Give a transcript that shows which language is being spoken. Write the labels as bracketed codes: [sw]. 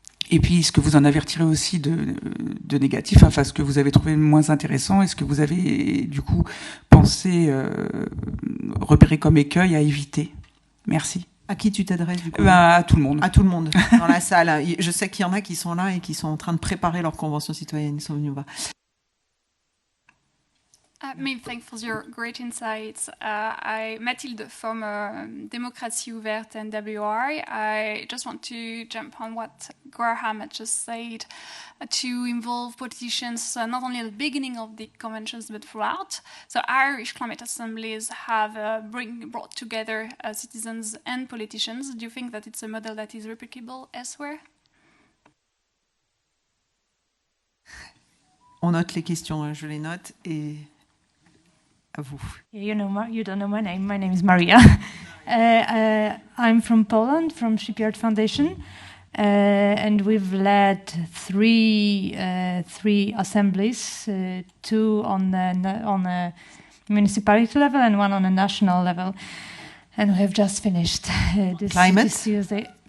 [fr] Et puis, ce que vous en avez retiré aussi de négatif, enfin, ce que vous avez trouvé moins intéressant, et ce que vous avez, du coup, pensé repérer comme écueil à éviter. Merci. À qui tu t'adresses, du coup? À tout le monde. À tout le monde, dans la salle. Je sais qu'il y en a qui sont là et qui sont en train de préparer leur convention citoyenne. Ils sont venus voir. [en] Many thanks for your great insights. Mathilde from Democratie Ouverte and WRI. I just want to jump on what Graham had just said, to involve politicians not only at the beginning of the conventions but throughout. So Irish climate assemblies have brought together citizens and politicians. Do you think that it's a model that is replicable elsewhere? [fr] On note les questions, je les note, et à vous. [en] You don't know my name. My name is Maria. I'm from Poland, from Shipyard Foundation, and we've led three assemblies, two on a municipality level and one on a national level, and we have just finished this Tuesday.